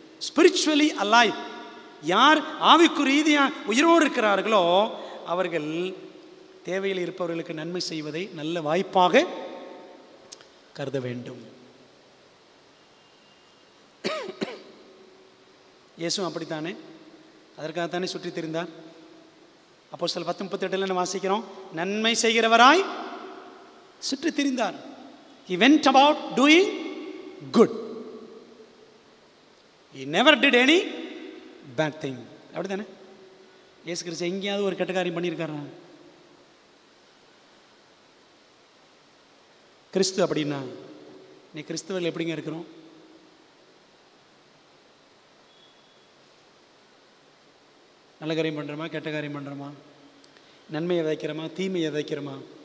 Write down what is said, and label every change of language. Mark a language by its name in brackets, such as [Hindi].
[English] Spiritually alive. [Tamil] யார் ஆவிக்குரிய உயிரோடு இருக்கிறார்களோ அவர்கள் தேவையில் இருப்பவர்களுக்கு நன்மை செய்வதை நல்ல வாய்ப்பாக கருத வேண்டும். இயேசுவும் அப்படித்தானே, அதற்காகத்தானே சுற்றி திரிந்தார். அப்போஸ்தலர் 10:38 வாசிக்கிறோம், நன்மை செய்கிறவராய் சுற்றி திரிந்தார். [English] He went about doing good. He never did any bad thing. [Tamil] அப்படித்தானே? இயேசு கிறிஸ்து எங்கேயாவது ஒரு கெட்ட காரியம் பண்ணியிருக்காரா? கிறிஸ்து அப்படின்னா நீ கிறிஸ்துவர்கள் எப்படிங்க இருக்கிறோம்? நல்ல காரியம் பண்ணுறோமா, கெட்ட காரியம் பண்ணுறோமா, நன்மையை விதைக்கிறோமா, தீமையை விதைக்கிறோமா?